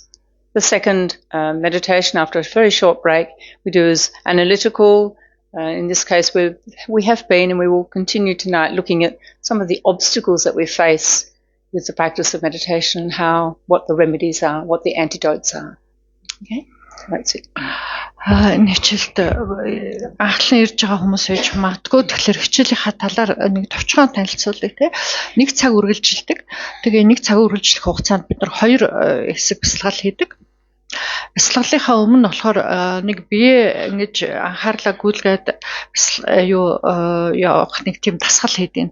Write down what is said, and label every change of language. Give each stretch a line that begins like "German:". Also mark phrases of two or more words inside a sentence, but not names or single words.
English: The second meditation after a very short break we do is analytical. In this case we have been and we will continue tonight looking at some of the obstacles that we face with the practice of meditation and what the remedies are, what the antidotes are. Okay, that's it.
Mongolian: Нэчилт анхлан ирж байгаа хүмүүс байж магадгүй тэгэхээр хичээлийнхаа талаар нэг товчхон танилцуулъя те. Нэг цаг үргэлжилдэг. Тэгээ нэг цаг үргэлжлэх хугацаанд бид нар 2 хэсэг бясалгал хийдэг. Бясалгалынхаа өмнө болохоор нэг бие ингэж анхаарлаа гүйлгээд явах нэг тийм дасгал хийдیں۔